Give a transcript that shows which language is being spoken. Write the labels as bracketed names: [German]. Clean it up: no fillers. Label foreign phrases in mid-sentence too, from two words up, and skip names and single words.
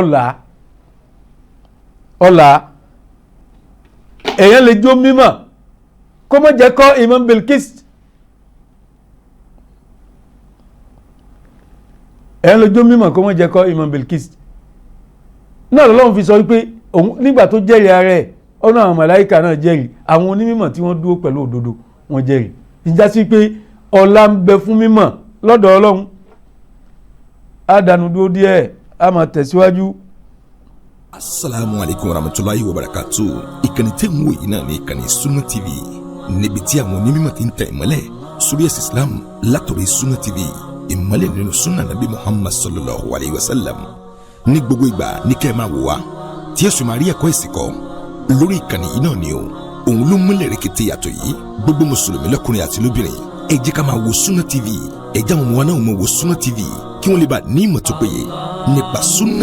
[Yoruba] ọ̀là èèyàn lè jó mímọ̀ kó mọ́ jẹ́ kọ́ Imam Bilkisti èèyàn lè jó mímọ̀ kó mọ́ jẹ́ kọ́ Imam Bilkisti náà lọ́lọ́run fi sọ wípé nígbà tó jẹ́rìí ara ẹ̀ ọ̀nà àwọn màláíkà náà jẹ́rìí àwọn onímọ̀ tí wọ́n dúró pẹ̀lú òdodo wọ́n jẹ́rìí ìjà sí pé ọlá ń bẹ fún mímọ̀ lọ́dọ̀ ọlọ́run. àdánù dúró díẹ̀ a máa tẹ̀síwájú. [Arabic] السلام عليكم ورحمة الله وبركاته. [Yoruba] Ìkànnì tẹ́ ń wò yìí náà ní ìkànnì Sunna TV níbi tí àwọn onímọ̀ ti ń tẹ̀ ìmọ́lẹ̀ sórí ẹ̀sìn Islam látọ̀rí Sunna TV ìmọ́lẹ̀ nínú Sunna Nabi Muhammad [Arabic] صلى الله عليه وسلم. [Yoruba] ní gbogbo ìgbà ní kẹ́ ẹ máa wò wá tí ẹ̀sùn máa rí ẹ̀kọ́ ìsìnkọ́ lórí ìkànnì yìí náà ni o. òun ló múlẹ̀ rẹ̀kẹ̀tẹ̀ yàtọ̀ yìí gbogbo mùsùlùmí lọ́kùnrin àti lóbìnrin ẹ jẹ́ ká máa wo Sunna TV ẹ jẹ́ àwọn ọmọ wa náà máa wo Sunna TV kí wọ́n lè bá ní ìmọ̀ tó péye nípa Sunna.